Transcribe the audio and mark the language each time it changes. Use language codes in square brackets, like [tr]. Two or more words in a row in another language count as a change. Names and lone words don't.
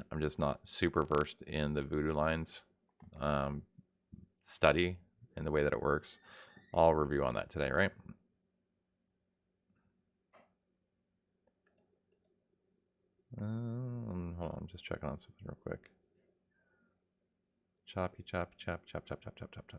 [en] I'm just not super versed in the voodoo lines study and the way that it works. I'll review on that today, right? Hold on, I'm just checking on something real quick. Choppy, chop, chop, chop, chop, chop, chop, chop, chop.